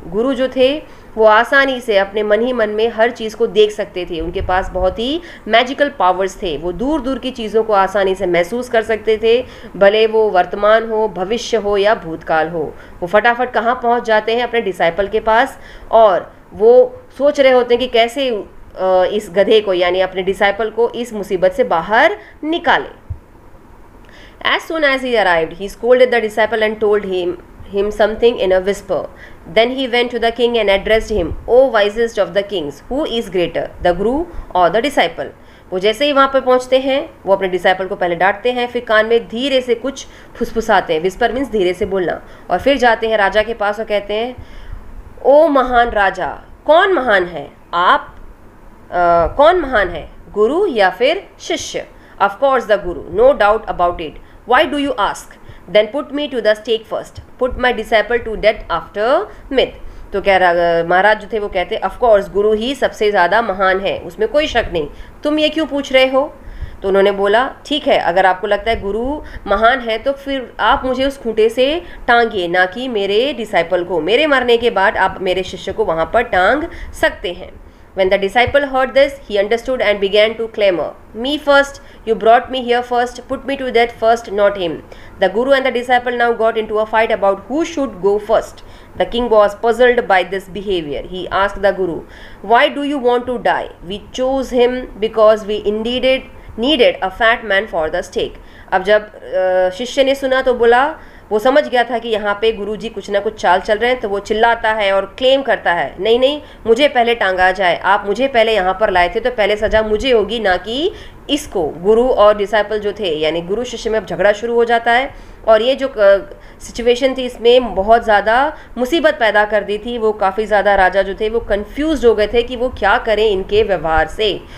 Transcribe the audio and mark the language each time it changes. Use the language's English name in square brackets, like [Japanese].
[Hindi] गुरु जो थे वो आसानी से अपने मन ही मन में हर चीज़ को देख सकते थे, उनके पास बहुत ही मैजिकल पावर्स थे, वो दूर दूर की चीज़ों को आसानी से महसूस कर सकते थे, भले वो वर्तमान हो, भविष्य हो या भूतकाल हो। वो फटाफट कहाँ पहुँच जाते हैं, अपने डिसाइपल के पास, और वो सोच रहे होते हैं कि कैसे इस गधे को यानी अपने डिसाइपल को इस मुसीबत से बाहर निकालें। [English] As soon as he arrived, he scolded the disciple and told him something in a whisper. Then he went to the king and addressed him, O wisest of the kings, who is greater, the guru or the disciple? [Hindi] वो जैसे ही वहाँ पर पहुँचते हैं वो अपने disciple को पहले डांटते हैं, फिर कान में धीरे से कुछ फुसफुसाते हैं, विस्पर मीन्स धीरे से बोलना, और फिर जाते हैं राजा के पास और कहते हैं, ओ महान राजा, कौन महान है आप? कौन महान है, गुरु या फिर शिष्य? [English] Of course the guru, no doubt about it. Why do you ask? Then put me to the stake first. Put my disciple to death after myth. [Hindi] तो कह रहा महाराज जो थे वो कहते ऑफ कोर्स गुरु ही सबसे ज़्यादा महान है, उसमें कोई शक नहीं, तुम ये क्यों पूछ रहे हो? तो उन्होंने बोला ठीक है, अगर आपको लगता है गुरु महान है तो फिर आप मुझे उस खूंटे से टांगिए, ना कि मेरे डिसाइपल को। मेरे मरने के बाद आप मेरे शिष्य को वहाँ पर टांग सकते हैं। [English] When the disciple heard this, he understood and began to clamor, Me first, you brought me here first, put me to death first, not him. The guru and the disciple now got into a fight about who should go first. The king was puzzled by this behavior. He asked the guru, Why do you want to die? We chose him because we indeed needed a fat man for the stake. [Hindi] अब जब शिष्य ने सुना तो बोला, वो समझ गया था कि यहाँ पे गुरुजी कुछ ना कुछ चाल चल रहे हैं, तो वो चिल्लाता है और क्लेम करता है, नहीं नहीं, मुझे पहले टांगा जाए, आप मुझे पहले यहाँ पर लाए थे तो पहले सज़ा मुझे होगी, ना कि इसको। गुरु और डिसाइपल जो थे यानी गुरु शिष्य में अब झगड़ा शुरू हो जाता है, और ये जो सिचुएशन थी इसमें बहुत ज़्यादा मुसीबत पैदा कर दी थी। वो काफ़ी ज़्यादा राजा जो थे वो कंफ्यूज हो गए थे कि वो क्या करें इनके व्यवहार से।